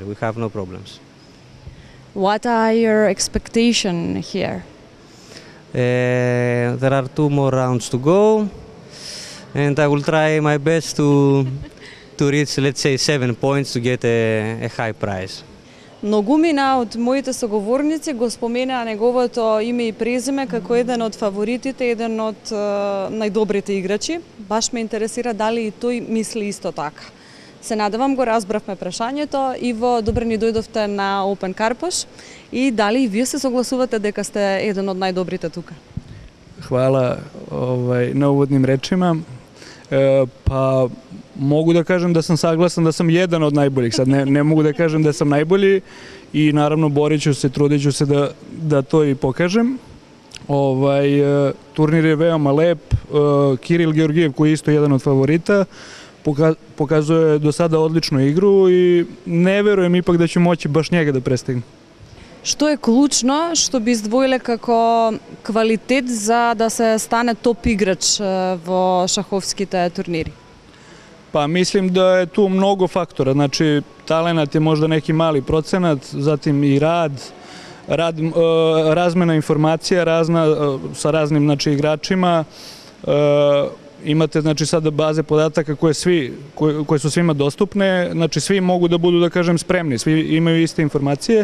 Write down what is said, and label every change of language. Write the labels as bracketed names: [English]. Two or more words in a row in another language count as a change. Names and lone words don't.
[English] We have no problems. What are your expectations here? There are 2 more rounds to go, and I will try my best to reach, let's say, 7 points to get a high prize. [Macedonian] Многумина од моите соговорници го споменаа неговото име и презиме како еден од фаворитите, еден од најдобрите играчи. Баш ме интересира дали и тој мисли исто така. Се надевам го разбравме прашањето. Иво, добре ни дојдовте на Open Karpoš и дали и вие се согласувате дека сте еден од најдобрите тука? [Serbian] Hvala na uvodnim rečima. Pa mogu da kažem da sam saglasan da sam jedan od najboljih. Sad ne mogu da kažem da sam najbolji i naravno borit ću se, trudit ću se da to i pokažem. Turnir je veoma lep. Kiril Georgijev, koji je isto jedan od favorita, pokazuje do sada odličnu igru i ne verujem ipak da ću moći baš njega da prestignem. [Macedonian] Што е клучно, што би издвоиле како квалитет за да се стане топ играч во шаховските турнири? [Serbian] Pa mislim da je tu mnogo faktora, znači talenat je možda neki mali procenat, zatim i razmena informacija sa raznim igračima, imate znači sada baze podataka koje su svima dostupne, znači svi mogu da budu, da kažem, spremni, svi imaju iste informacije.